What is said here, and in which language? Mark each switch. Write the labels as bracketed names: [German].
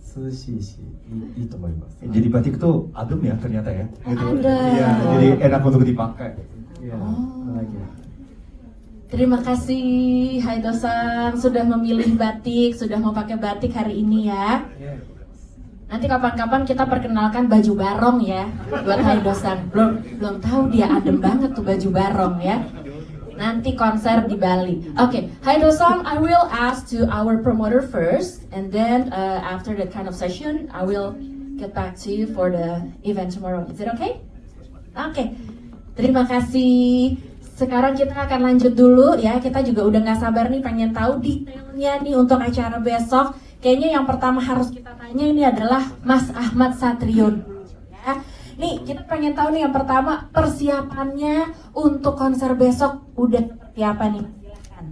[Japanese] 涼しいし、いいと思います。 [Indonesian] Jadi batik tuh adem ya ternyata ya. Gitu. Adem. Iya, jadi enak untuk dipakai. Iya, Oh. lagi. Terima kasih Haido-san sudah memilih batik, sudah mau pakai batik hari ini ya. Iya. Nanti kapan-kapan kita perkenalkan baju barong ya buat Haido-san. Belum tahu dia adem banget tuh baju barong ya. Nanti konser di Bali. [English] Okay, Haido-san, I will ask to our promoter first, and then after that kind of session, I will get back to you for the event tomorrow. Is it okay? Okay, [Indonesian] terima kasih. Sekarang kita akan lanjut dulu ya. Kita juga udah nggak sabar nih pengen tahu detailnya nih untuk acara besok. Kayaknya yang pertama harus kita tanya ini adalah Mas Ahmad Satrio dulu ya. Nih, kita pengen tahu nih yang pertama persiapannya untuk konser besok udah seperti apa nih? Silakan.